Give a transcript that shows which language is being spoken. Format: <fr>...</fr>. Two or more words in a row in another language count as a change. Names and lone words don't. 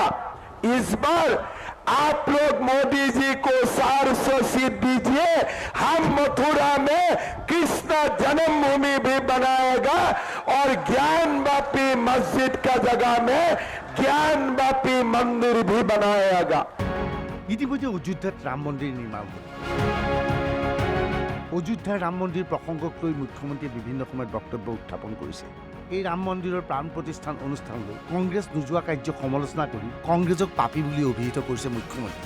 <hi>इस बार आप लोग मोदी जी को 400 सीट दीजिए, हम मथुरा में कृष्ण जन्मभूमि भी बनाएगा और ज्ञानवापी मस्जिद का जगह में ज्ञानवापी मंदिर भी बनाएगा।</hi> <as>ইতিমধ্যে অযোধ্যাত ৰাম মন্দিৰ নিৰ্মাণ হ'ল। অযোধ্যাৰ ৰাম মন্দিৰ প্ৰসংগক লৈ মুখ্যমন্ত্ৰীয়ে বিভিন্ন সময়ত বক্তব্য উত্থাপন কৰিছে। এই ৰাম মন্দিৰৰ প্ৰাণ প্ৰতিষ্ঠান অনুষ্ঠানলৈ কংগ্ৰেছ নোযোৱা কাৰ্যক সমালোচনা কৰি কংগ্ৰেছক পাপী বুলি অভিহিত কৰিছে মুখ্যমন্ত্ৰী।</as>